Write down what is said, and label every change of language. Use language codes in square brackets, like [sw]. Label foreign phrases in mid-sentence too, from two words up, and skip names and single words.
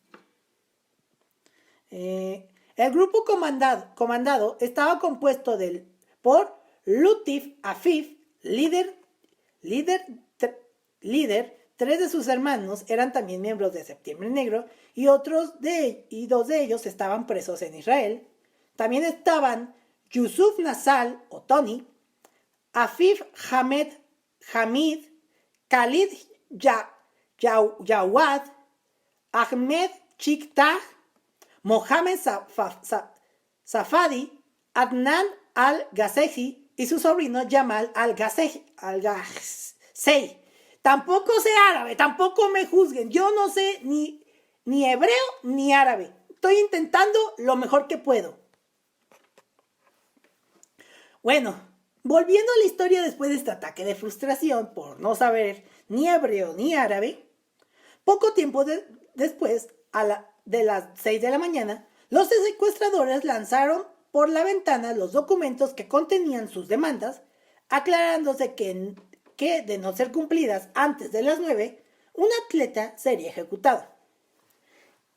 [es] El grupo comandado estaba compuesto por Lutif Afif, líder. 3 de sus hermanos eran también miembros de Septiembre Negro y 2 de ellos estaban presos en Israel. También estaban Yusuf Nasal o Tony, Afif Hamid, Khalid Jawad, Ahmed Chiktah, Mohamed Safadi, Adnan al-Ghazehi y su sobrino Jamal al-Ghazehi. Tampoco sé árabe, tampoco me juzguen. Yo no sé ni hebreo ni árabe. Estoy intentando lo mejor que puedo. Bueno, volviendo a la historia después de este ataque de frustración por no saber ni hebreo ni árabe, poco tiempo después, de las 6 de la mañana, los secuestradores lanzaron por la ventana los documentos que contenían sus demandas, aclarándose que de no ser cumplidas antes de las 9, un atleta sería ejecutado.